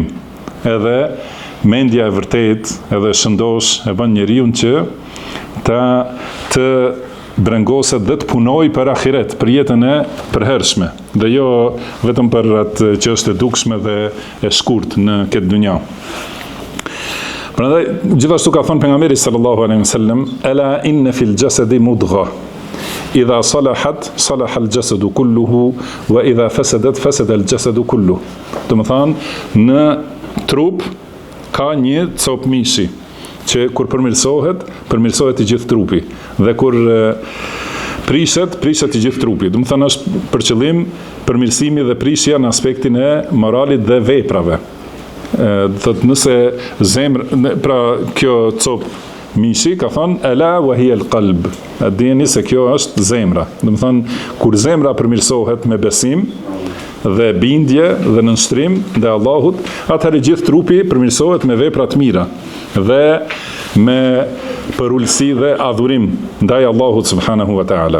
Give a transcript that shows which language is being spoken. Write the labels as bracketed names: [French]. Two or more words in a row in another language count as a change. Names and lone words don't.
[Albanian] Edhe mendja e vërtet edhe shëndosh e bën njeriu që të brengoset dhe të punoj për ahiret, për jetën e përhershme, dhe jo vetëm për atë që është e dukshme dhe e shkurt në këtë dynja. Prandaj gjithashtu ka thënë pejgamberi [Arabic] صلى الله عليه وسلم ألا إن في الجسد مضغة إذا صلحت صلح الجسد كله وإذا فسدت فسد الجسد كله. [Albanian] Do të thonë në trup ka një copë mishi, që kur përmirësohet i gjithë trupi, dhe kur prishet i gjithë trupi. Do të thonë është për qëllim përmirësimi dhe prishja në aspektin e moralit dhe veprave. Thotë nëse pra kjo copë mishi ka thënë [Arabic] ألا وهي القلب. [Albanian] A dini se kjo është zemra. Do të thonë kur zemra përmirësohet me besim dhe bindje dhe nënshtrim dhe Allahut, atëherë gjithë trupi përmirësohet me vepra të mira dhe me përullësi dhe adhurim ndaj Allahut [Arabic] سبحانه وتعالى.